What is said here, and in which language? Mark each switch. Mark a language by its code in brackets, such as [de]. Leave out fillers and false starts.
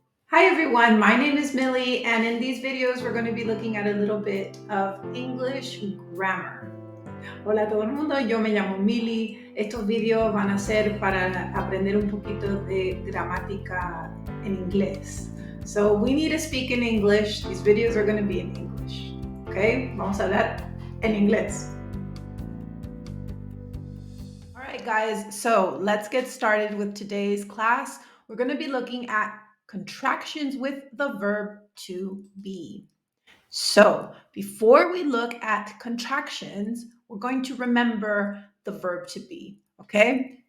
[en] Hi everyone, my name is Millie, and in these videos we're going to be looking at a little bit of English grammar. [es] Hola a todo el mundo, yo me llamo Millie. Estos videos van a ser para aprender un poquito de gramática en inglés. [en] So we need to speak in English. These videos are going to be in English. [es] Okay, vamos a hablar en inglés. [en] All right, guys, so let's get started with today's class. We're going to be looking at contractions with the verb to be. So before we look at contractions, we're going to remember the verb to be, okay?